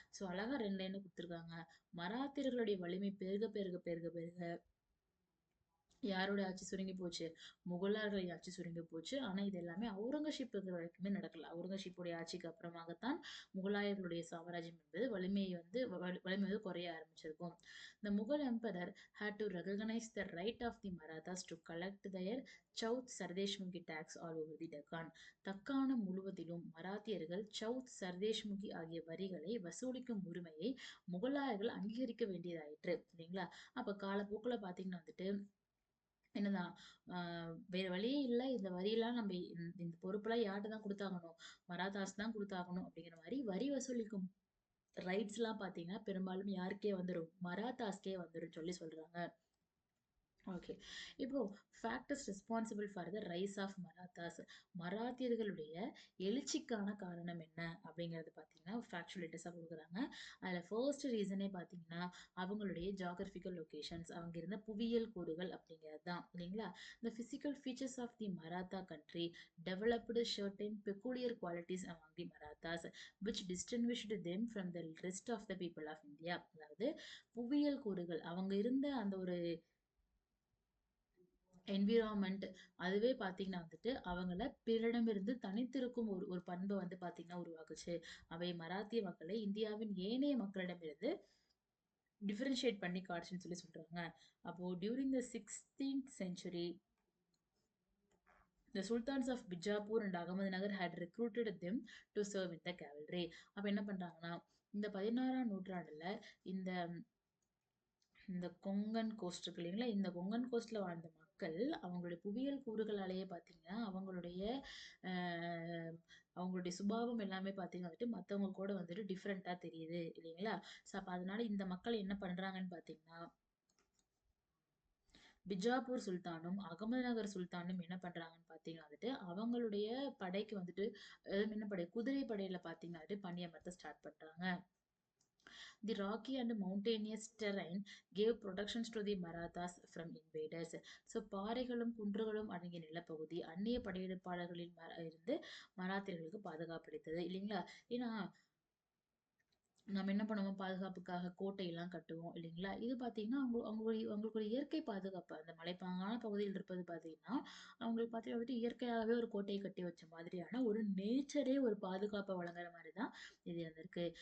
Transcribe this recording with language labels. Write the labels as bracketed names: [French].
[Tamil] So அழகா 2 line கொடுத்துருக்காங்க. மராத்தியர்களுடைய வலிமை பெருக பெருக பெருக பெருக யாரோட ஆட்சி சுருங்கி போச்சு? முகலாயர்கள் ஆட்சி சுருங்கி போச்சு. ஆனா இது எல்லாமே அவுரங்கசீப் இருக்கிற வரைக்குமே நடக்கல. அவுரங்கசீப்புடைய ஆட்சிக்கு அப்புறமாகத்தான் முகலாயர்களுடைய சாம்ராஜ்யம் என்பது வலிமை குறைய ஆரம்பிச்சிருக்கும். [English] The Mughal emperor had to recognize the right of the Marathas to collect their Chauth Sardeshmukhi tax all over the Deccan. [Tamil] தக்காணம் முழுவதிலும் மராத்தியர்கள் சவுத் சர்தேஷ்முகி ஆகிய வரிகளை வசூலிக்கும் உரிமையை முகலாயர்கள் அங்கீகரிக்க வேண்டியதாயிற்று இல்லைங்களா? அப்ப காலப்போக்குல பாத்தீங்கன்னா என்னதான் வேற வழியே இல்ல. இந்த வரியெல்லாம் நம்ம இந்த பொறுப்பெல்லாம் யார்ட்ட தான் குடுத்தாகணும்? மராத்தாஸ் தான் குடுத்தாகணும் அப்படிங்கிற மாரி வரி வசூலிக்கும் ரைட்ஸ்லாம் பார்த்தீங்கன்னா, பெரும்பாலும் யாருக்கே வந்துரும்? மராத்தாஸ்க்கே வந்துரும்ன்னு சொல்லி சொல்றாங்க. ஓகே. [English] இப்போ factors responsible for the rise of Marathas. [Tamil] மராத்தியர்களுடைய எழுச்சிக்கான காரணம் என்ன? அப்படிங்கிறது பார்த்தீங்கன்னா, ஃபேக்சுவலிட்டிஸா குடுக்குறாங்க. அதுல ஃபர்ஸ்ட் ரீசனே பார்த்தீங்கன்னா, அவங்களுடைய ஜியோகிராபிக்கல் லொகேஷன்ஸ். அவங்க இருந்த புவியியல் கூறுகள் அப்படிங்கிறது தான். இல்லைங்களா? [English] The physical features of the Maratha country developed certain peculiar qualities among the Marathas, which distinguished them from the rest of the people of India. [Tamil] அதாவது புவியியல் கூறுகள். அவங்க இருந்த அந்த ஒரு என்விரான்மென்ட் அதுவே பார்த்தீங்கன்னா வந்துட்டு, அவங்கள பிறரிடமிருந்து தனித்திருக்கும் ஒரு ஒரு பண்ப வந்து பார்த்தீங்கன்னா உருவாக்குச்சு. அவை மராத்திய மக்களை இந்தியாவின் ஏனைய மக்களிடமிருந்து டிஃபரன்ஷியேட் பண்ணி காட்டுச்சுன்னு சொல்லி சொல்றாங்க. [English] அப்போ during the 16th century, the sultans of Bijapur and Ahmednagar had recruited them to serve in the cavalry. [Tamil] அப்ப என்ன பண்றாங்கன்னா, இந்த 16ஆம் நூற்றாண்டுல இந்த இந்த கொங்கன் கோஸ்ட் இருக்கு இல்லைங்களா? இந்த கொங்கன் கோஸ்ட்ல வாழ்ந்த மக்கள் அவங்களுடைய புவியியல் கூறுகளாலேயே பார்த்தீங்கன்னா, அ அவங்களுடைய சுபாவம் எல்லாமே பார்த்தீங்கன்னா வந்துட்டு மத்தவங்க கூட வந்துட்டு டிஃபரெண்ட்டா தெரியுது இல்லைங்களா? ஸோ அப்ப அதனால இந்த மக்கள் என்ன பண்றாங்கன்னு பார்த்தீங்கன்னா, பிஜாப்பூர் சுல்தானும், அகமதுநகர் சுல்தானும் என்ன பண்றாங்கன்னு பார்த்தீங்கன்னா வந்துட்டு, அவங்களுடைய படைக்கு வந்துட்டு என்ன படை? குதிரை படையில பார்த்தீங்கன்னா வந்துட்டு பணியமர்த்த ஸ்டார்ட் பண்றாங்க. [English] The rocky and mountainous terrain gave protections to the Marathas from invaders. [Tamil] So பாறைகளும், குன்றுகளும் அடங்கிய நிலப்பகுதி அந்நிய படையெடுப்பாளர்களின் இருந்து மராத்தியர்களுக்கு பாதுகாப்பு அளித்தது இல்லைங்களா? ஏன்னா நம்ம என்ன பண்ணுவோம் பாதுகாப்புக்காக கோட்டையெல்லாம் கட்டுவோம் இல்லைங்களா? இது பார்த்தீங்கன்னா, அவங்களுக்கு ஒரு இயற்கை பாதுகாப்பு. அந்த மலைப்பாங்கான பகுதியில் இருப்பது பார்த்தீங்கன்னா, அவங்களுக்கு பார்த்தீங்கன்னா வந்துட்டு இயற்கையாகவே ஒரு கோட்டையை கட்டி வச்ச மாதிரியான ஒரு நேச்சரே ஒரு பாதுகாப்ப வழங்குற மாரி தான் இது இருந்திருக்கு.